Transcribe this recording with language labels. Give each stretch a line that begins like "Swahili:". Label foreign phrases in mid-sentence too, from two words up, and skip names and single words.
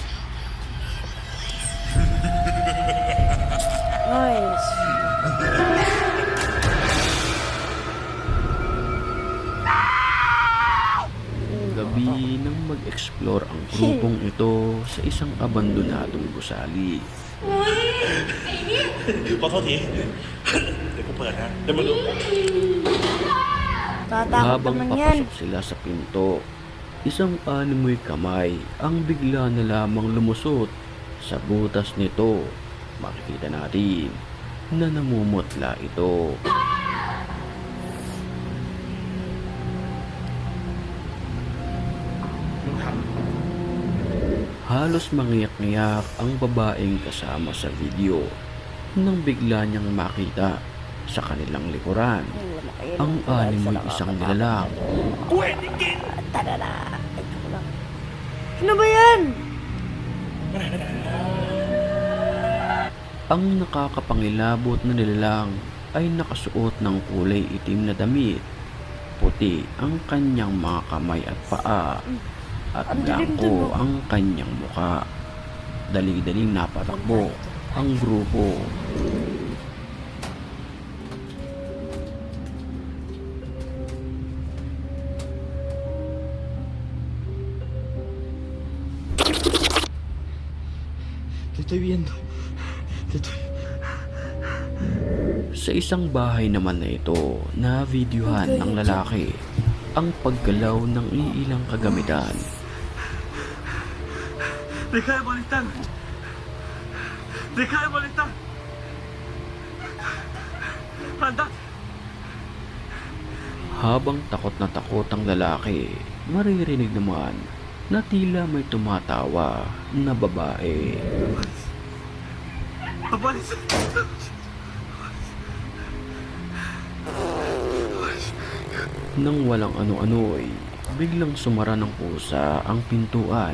Filipino: Nice. Gabi nang mag-explore ang grupong ito sa isang abandonadong gusali.
Thai: ขอโทษทีเดี๋ยวกูเปิดนะเดี๋ยวมาดู
Filipino: Tatakot Habang naman yan. papasok sila sa pinto, isang animoy kamay ang bigla na lamang lumusot sa butas nito. Makikita natin na namumutla ito. Halos mangiyak-ngiyak ang babaeng kasama sa video nang bigla niyang makita sa kanilang likuran ang animoy isang nilalang.
Thai: กูเห็นจริง
Filipino: Tadada. Ay, ako lang. Ano ba yan? Ang nakakapangilabot na nilalang ay nakasuot ng kulay itim na damit. Puti ang kanyang mga kamay at paa at Ang dilim dun, blanko no? ang kanyang muka. Dali-daling napatakbo ang grupo.
Spanish: Te estoy viendo. Te estoy...
Filipino: Sa isang bahay naman na ito, na videohan ng lalaki ang paggalaw ng iilang kagamitan.
Spanish: Deja de molestar. Deja de molestar. Anda.
Filipino: Habang takot na takot ang lalaki, maririnig naman na tila may tumatawa na babae.
Spanish: Aparece.
Filipino: Nang walang ano-ano'y, biglang sumara ng pusa ang pintuan.